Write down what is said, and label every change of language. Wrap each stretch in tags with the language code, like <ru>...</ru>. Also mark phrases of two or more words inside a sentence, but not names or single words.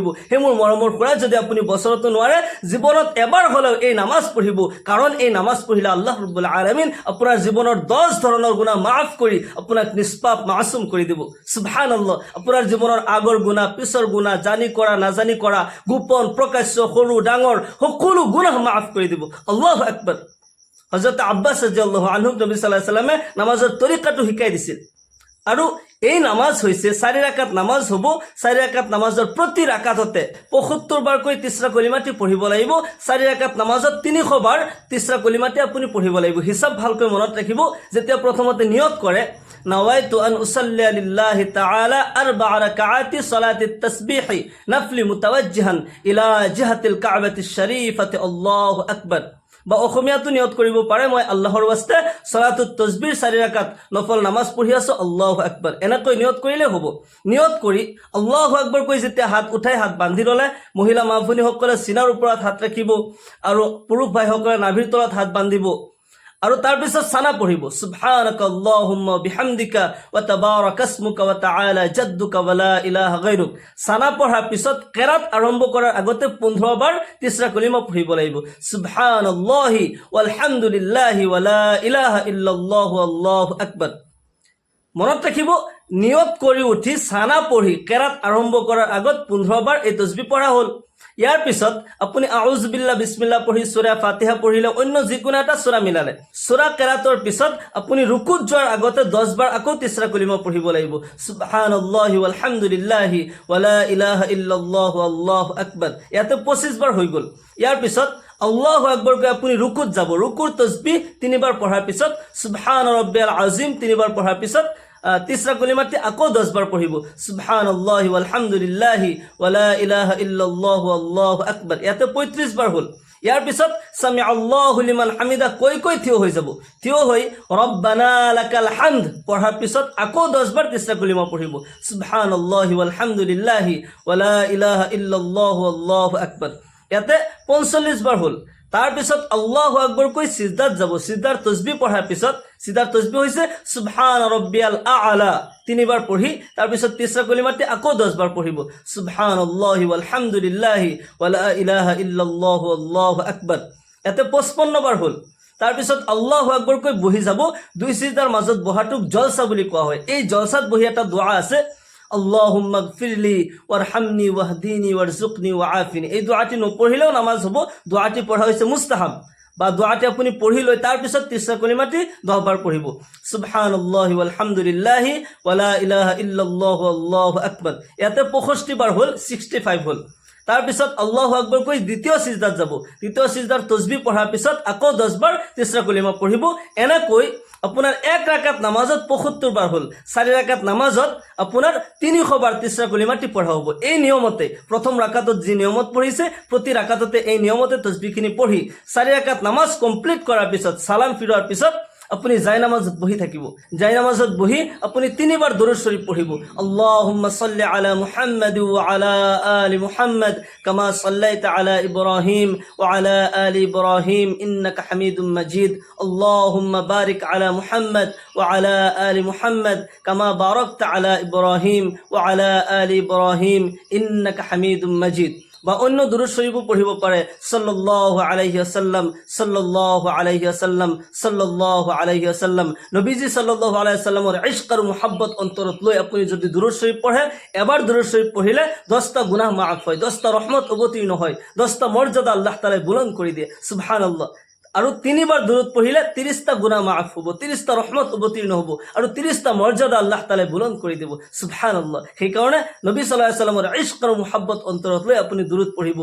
<as>হে মোৰ মৰমৰ খুৰা, যদি আপুনি বছৰতো নোৱাৰে জীৱনত এবাৰ হ'লেও এই নামাজ পঢ়িব, কাৰণ এই নামাজ পঢ়িলে</as> <ar>الله رب العالمين</ar> <as>আপোনাৰ জীৱনৰ 10 ধৰণৰ গুনাহ মাফ কৰি আপোনাক নিষ্পাপ মাসুম কৰি দিব। সুবহানাল্লাহ। আপোনাৰ জীৱনৰ আগৰ গুনাহ, পিছৰ গুনাহ, জানি কৰা নাজানি কৰা, গোপন প্ৰকাশ্য, সৰু ডাঙৰ সকলো গুনাহ মাফ কৰি দিব।</as> <ar>الله أكبر.</ar> <as>হযরত আব্বাস</as> <ar>رضي الله عنه</ar> <as>নবী</as> <ar>صلى الله عليه</ar> <as>সাল্লামে নামাজৰ তৰিকাটো শিকাই দিছিল। আৰু এই নামাজ হৈছে 4 রাকাত নামাজ হ'ব। 4 রাকাত নামাজৰ প্ৰতি রাকাততে 75 বাৰকৈ তিসৰা কলিমাটি পঢ়িব লাগিব। 4 রাকাত নামাজত 300 বাৰ তিসৰা কলিমাটি আপুনি পঢ়িব লাগিব। হিসাব ভালকৈ মনত ৰাখিব। যেতিয়া প্ৰথমতে নিয়ত কৰে</as> <ar>نويت أن أصلي لله تعالى 4 ركعات صلاة التسبيح نفل متوجها إلى جهة الكعبة الشريفة الله أكبر</ar> <as>বা অসমীয়াটো নিয়ত কৰিব পাৰে মই আল্লাহৰ ওয়াস্তে সালাতুত তাসবিহ 4 রাকাত নফল নামাজ পঢ়ি আছো,</as> <ar>الله أكبر</ar> <as>এনেকৈ নিয়ত কৰিলে হ'ব। নিয়ত কৰি</as> <ar>الله أكبر</ar> <as>কৈ যেতিয়া হাত উঠাই হাত বান্ধি ল'লে, মহিলা মা ভনীসকলে সিনাৰ ওপৰত হাত ৰাখিব আৰু পুৰুষ ভাইসকলে নাভিৰ তলত হাত বান্ধিব আৰু তাৰ পিছত সানা পঢ়িব</as> <ar>سبحانك اللهم بحمدك وتبارك اسمك وتعالى جدك ولا إله غيرك.</ar> <as>সানা পঢ়াৰ পিছত কেৰাত আৰম্ভ কৰাৰ আগতে 15 বাৰ তিসৰা কলিমা পঢ়িব লাগিব</as> <ar>سبحان الله والحمد لله ولا إله إلا الله الله أكبر.</ar> <as>মনত ৰাখিব, নিয়ত কৰি উঠি সানা পঢ়ি কেৰাত আৰম্ভ কৰাৰ আগত 15 বাৰ এই তাসবিহ পঢ়া হ'ল। ইয়াৰ পিছত আপুনি</as> <ar>أعوذ بالله</ar> <as>বিসমিল্লাহ পঢ়ি সূৰা ফাতিহা পঢ়িলে, অন্য যিকোনো এটা সূৰা মিলালে, সূৰা কেৰাতৰ পিছত আপুনি রুকুত যোৱাৰ আগতে 10 বাৰ আকৌ তিসৰা কলিমা পঢ়িব লাগিব</as> <ar>سبحان الله والحمد لله ولا إله إلا الله الله أكبر.</ar> <as>ইয়াতে 25 বাৰ হৈ গ'ল। ইয়াৰ পিছত</as> <ar>الله أكبر</ar> <as>কৈ আপুনি রুকুত যাব। রুকুৰ তাসবিহ 3 বাৰ পঢ়াৰ পিছত</as> <ar>سبحان ربي العظيم</ar> <as>3 বাৰ পঢ়াৰ পিছত তিসরা কলিমাটি আকৌ 10 বাৰ পঢ়িব</as> <ar>سبحان الله والحمد لله ولا إله إلا الله الله أكبر.</ar> <as>ইয়াতে 35 বাৰ হ'ল। ইয়াৰ পিছত</as> <ar>سمع الله لمن حمده</ar> <as>কৈ কৈ থিয় হৈ যাব। থিয় হৈ</as> <ar>ربنا لك الحمد</ar> <as>পঢ়াৰ পিছত আকৌ 10 বাৰ তিসরা কলিমা পঢ়িব</as> <ar>سبحان الله والحمد لله ولا إله إلا الله الله أكبر.</ar> <as>ইয়াতে 45 বাৰ হ'ল। তাৰ পিছত</as> <ar>الله أكبر</ar> <as>কৈ সিজদাত যাব। সিজদাৰ তাসবিহ পঢ়াৰ পিছত সিজদাৰ তাসবিহ হৈছে</as> <ar>سبحان ربي الأعلى</ar> <as>3 বাৰ পঢ়ি তাৰ পিছত তিসরা কলিমাটি আকৌ 10 বাৰ পঢ়িব</as> <ar>سبحان الله والحمد لله ولا إله إلا الله الله أكبر.</ar> <as>এতে 55 বাৰ হ'ল। তাৰ পিছত</as> <ar>الله أكبر</ar> <as>কৈ বহি যাব। দুই সিজদাৰ মাজত বহাটোক জলসা বুলি কোৱা হয়। এই জলসাত বহি এটা দোয়া আছে</as> <ar>اللهم اغفر لي وارحمني واهدني وارزقني وعافني.</ar> <as>এই দোয়াটি নপঢ়িলেও নামাজ হ'ব। দোয়াটি পঢ়া হৈছে মুস্তাহাব বা দোয়াটি আপুনি পঢ়ি লৈ তাৰ পিছত তিসরা কলিমাটি 10 বাৰ পঢ়িব</as> <ar>سبحان الله والحمد لله ولا إله إلا الله الله أكبر.</ar> <as>ইয়াতে 65 বাৰ হ'ল, 65 হ'ল। তাৰ পিছত</as> <ar>الله أكبر</ar> <as>কৈ দ্বিতীয় সিজদাত যাব। দ্বিতীয় সিজদাৰ তাসবিহ পঢ়াৰ পিছত আকৌ 10 বাৰ তিসরা কলিমা পঢ়িব। এনেকৈ আপোনাৰ 1 রাকাত নামাজত 75 বাৰ হ'ল। 4 রাকাত নামাজত আপোনাৰ 300 বাৰ তিসরা কলিমাটি পঢ়া হ'ব। এই নিয়মতে প্ৰথম রাকাতত যি নিয়মত পঢ়িছে প্ৰতি রাকাততে এই নিয়মতে তাসবিহখিনি পঢ়ি 4 রাকাত নামাজ কমপ্লিট কৰাৰ পিছত সালাম ফিৰোৱাৰ পিছত আপুনি জায়নামাজত বহি থাকিব। জায়নামাজত বহি আপুনি 3 বাৰ দরুদ শরীফ পঢ়িব</as> <ar>اللهم صل على محمد وعلى آل محمد كما صليت على إبراهيم وعلى آل إبراهيم إنك حميد مجيد اللهم بارك على محمد وعلى آل محمد كما باركت على إبراهيم وعلى آل إبراهيم إنك حميد مجيد.</ar> <as>বা অন্য দরুদ শরীফও পঢ়িব পাৰে</as> <ar>صلى الله عليه وسلم صلى الله عليه وسلم صلى الله عليه وسلم.</ar> <as>নবীজি</as> <ar>صلى الله عليه وسلم</ar> <as>ইশক আৰু মুহাব্বত অন্তৰত লৈ আপুনি যদি দরুদ শরীফ পঢ়ে, এবাৰ দরুদ শরীফ পঢ়িলে 10টা গুনাহ মাফ হয়, 10টা ৰহমত অৱতীৰ্ণ হয়, 10টা মৰ্যাদা</as> <ar>الله تعالى</ar> <as>বুলন্দ কৰি দিয়ে সুবহানাল্লাহ। আৰু 3 বাৰ দরুদ পঢ়িলে 30টা গুনাহ মাফ হ'ব, 30টা ৰহমত অৱতীৰ্ণ হ'ব আৰু 30টা মৰ্যাদা</as> <ar>الله تعالى</ar> <as>বুলন্দ কৰি দিব সুবহানাল্লাহ। সেই কাৰণে নবী</as> <ar>صلى الله عليه وسلم</ar> <as>ইশক আৰু মুহাব্বত অন্তৰত লৈ আপুনি দরুদ পঢ়িব।</as>